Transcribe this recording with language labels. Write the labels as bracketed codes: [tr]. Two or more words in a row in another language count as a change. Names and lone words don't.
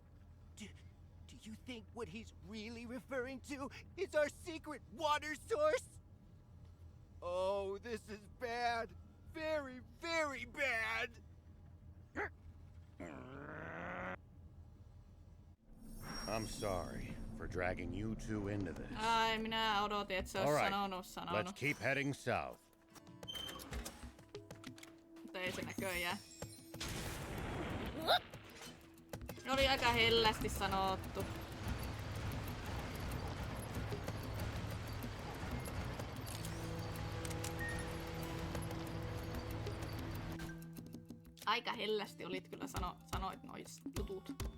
[en] Do you think what he's really referring to is our secret water source? Oh, this is bad. Very, very bad! I'm sorry for dragging you two into this. [fi] Ai, minä odotin, että se [en] All [fi] olisi [en] right, [fi] sanonut. [en] let's keep heading south. [fi] Mutta ei se näköjään. Oli aika hellästi sanottu. Aika hellästi olit kyllä sanoit nois jutut.